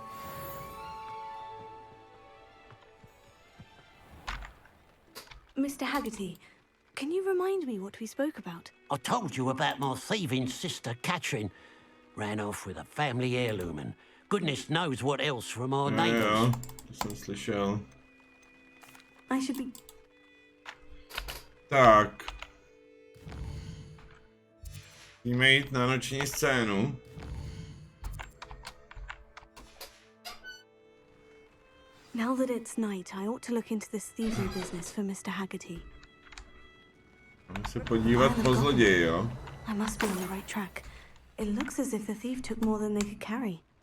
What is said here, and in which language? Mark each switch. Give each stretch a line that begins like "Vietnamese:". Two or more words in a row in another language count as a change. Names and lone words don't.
English: Mr. Haggerty, can you remind me what we spoke about? I told you about my thieving sister Catherine. Ran off with a family heirloom and goodness knows what else from our Jo, neighbours.
Czech: jo, to jsem slyšel.
English: I should be...
Czech: Tak. Musíme jít na noční scénu.
English: Now that it's night, I ought to look into this thievery business for Mr. Haggerty.
Czech: Máme se podívat po zloději, jo?
English: I must be on the right track. It looks as if the thief took more than they could carry.